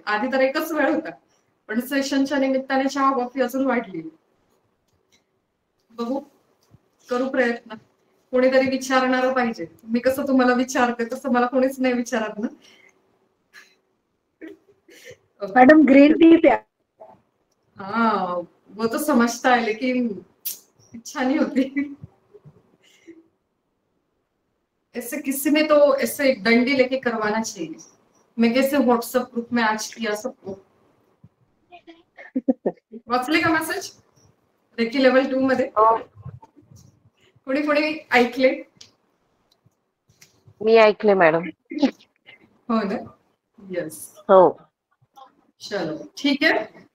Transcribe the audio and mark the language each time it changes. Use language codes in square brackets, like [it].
[mr] आधी तर एकच वेळ होता, पण सेशनच्या निमित्ताने चहा कॉफी अजून वाढली. बघू, करू प्रयत्न. कोणीतरी विचारणार पाहिजे. मी कसं तुम्हाला विचारते तसं मला कोणीच नाही विचारत ना. मैडम ग्रीन टी प्या. [hi] हाँ, वो तो समझता है लेकिन इच्छा नहीं होती. ऐसे किसी ने तो ऐसे डंडी लेके करवाना चाहिए. मैं कैसे व्हाट्सएप ग्रुप में आज किया सबको. [mr] वाचले का मेसेज, रेकी लेवल 2 मध्ये कोणी कोणी ऐकले. मी ऐकले मॅडम. हो ना. येस. हो. चलो ठीक आहे.